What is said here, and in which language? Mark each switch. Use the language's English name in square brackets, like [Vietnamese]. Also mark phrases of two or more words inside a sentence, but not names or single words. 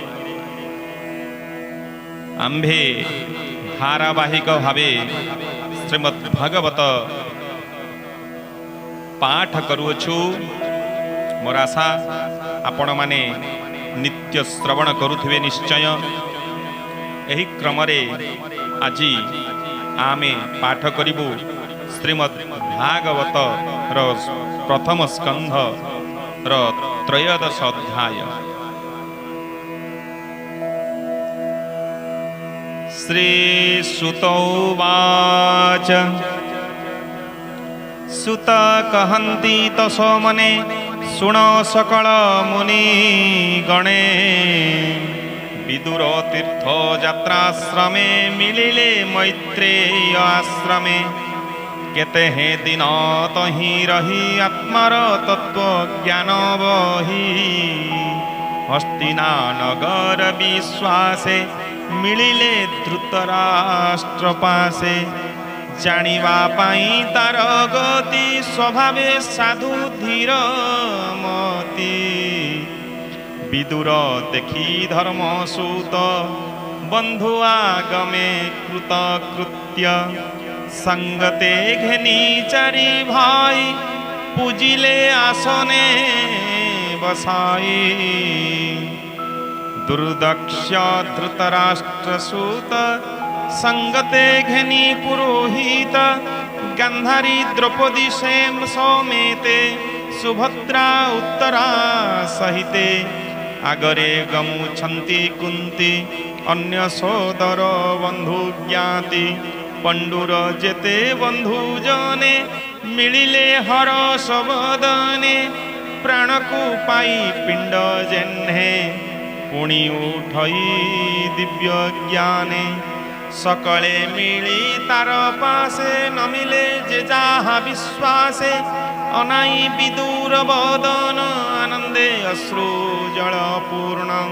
[Odia] ଆମ୍ଭେ ଧାରାବାହିକ ଭାବେ ଶ୍ରୀମଦ୍ ଭାଗବତ ପାଠ କରୁଛୁ। ମୋର ଆଶା ଆପଣ ମାନେ ନିତ୍ୟ ଶ୍ରବଣ କରୁଥିବେ ନିଶ୍ଚୟ। ଏହି କ୍ରମ ରେ ଆଜି ଆମେ ପାଠ କରିବୁ ଶ୍ରୀମଦ୍ ଭାଗବତ ର ପ୍ରଥମ ସ୍କନ୍ଧ ର ତ୍ରୟୋଦଶ ଅଧ୍ୟାୟ। [Sanskrit] श्री सुत उवाच [Odia] ସୁତ କହନ୍ତି ତସୋ ମନେ ଶୁଣ ସକଳ ମୁନି ଗଣେ ବିଦୁର ତୀର୍ଥ ଯାତ୍ରାଶ୍ରମେ ମିଳିଲେ ମୈତ୍ରେୟ ଆଶ୍ରମେ କେତେ ହେ ଦିନ ତହିଁ ରହି ଆତ୍ମାର ତତ୍ତ୍ୱ ଜ୍ଞାନ ବହି ହସ୍ତିନା ନଗର ବିଶ୍ୱାସେ ମିଳିଲେ ଧୃତରାଷ୍ଟ୍ର ପାଶେ ଜାଣିବା ପାଇ ତାର ଗତି ସ୍ୱଭାବେ ସାଧୁ ଧୀର ମତି ବିଦୁର ଦେଖି ଧର୍ମ ସୁତ ବନ୍ଧୁ ଆଗମେ କୃତକୃତ୍ୟ ସଙ୍ଗତେ ଘେନି ଚାରି ଭାଇ ପୂଜିଲେ ଆସନେ ବସାଇ ଦୁର୍ଦକ୍ଷ ଧୃତରାଷ୍ଟ୍ର ସୁତ ସଙ୍ଗତେ ଘେନି ପୁରୋହିତ ଗାନ୍ଧାରୀ ଦ୍ରୌପଦୀ ସେମ ସମେତେ ସୁଭଦ୍ରା ଉତ୍ତରା ସହିତେ ଆଗରେ ଗମୁଛନ୍ତି କୁନ୍ତୀ ଅନ୍ୟ ସୋଦର ବନ୍ଧୁ ଜ୍ଞାତି ପଣ୍ଡୁର ଯେତେ ବନ୍ଧୁ ଜନେ ମିଳିଲେ ହରଷ ବଦନେ ପ୍ରାଣ କୁ ପାଇ ପିଣ୍ଡ ଯେହ୍ନେ ପୁଣି ଉଠଇ ଦିବ୍ୟ ଜ୍ଞାନେ ସକଳେ ମିଳି ତାର ପାଶେ ନ ମିଳେ ଯେ ଯାହା ବିଶ୍ୱାସେ ଅଣାଇ ବିଦୁର ବଦନ ଆନନ୍ଦେ ଅଶ୍ରୁ ଜଳ ପୂର୍ଣ୍ଣ